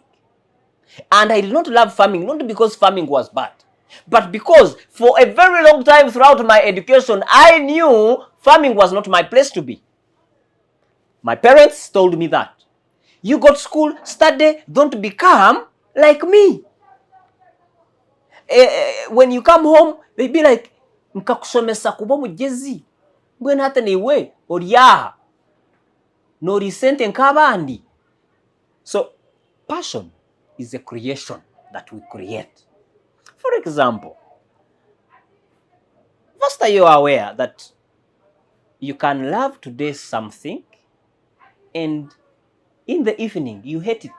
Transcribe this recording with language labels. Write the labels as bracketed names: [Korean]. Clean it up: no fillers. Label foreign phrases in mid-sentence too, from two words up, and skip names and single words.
[English] And I did not love farming, not because farming was bad, but because for a very long time throughout my education, I knew farming was not my place to be. My parents told me that. You go to school, study, don't become like me. When you come home, they be like, [Nyankole] nkakusomesa kuba mugezi. Mbwenu hata niwe, oriyaha. Nori sente nk'abandi. [English] So, passion is a creation that we create. For example, first are you aware that you can love today something and in the evening you hate it?